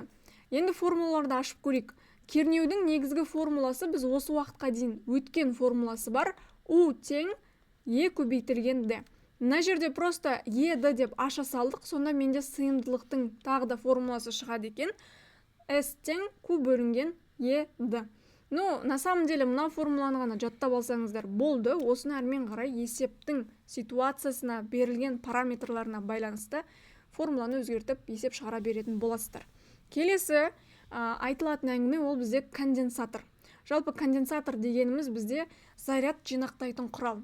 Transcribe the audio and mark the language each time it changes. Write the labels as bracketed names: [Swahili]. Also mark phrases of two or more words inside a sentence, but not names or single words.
[Kazakh] Енді формулаларды ашып көрейік. Кернеудің негізгі формуласы біз осы уақытқа дейін өткен формуласы бар. U тең E көбейтілген D. Мына жерде просто E-ді деп аша салдық, сонда менде сыйымдылықтың тағы да формуласы шығады екен. S тең Q бөлінген E-ді. [Russian] Ну, на самом деле, [Kazakh] мына формуланы ғана жаттап алсаңыздар болды. Осыны әрмен қарай есептің ситуациясына берілген параметрларына байланысты формуланы өзгертіп есеп шығара беретін боласыздар. Келесі айтылатын әңгіме ол бізде конденсатор. Жалпы конденсатор дегеніміз бізде заряд жинақтайтын құрал.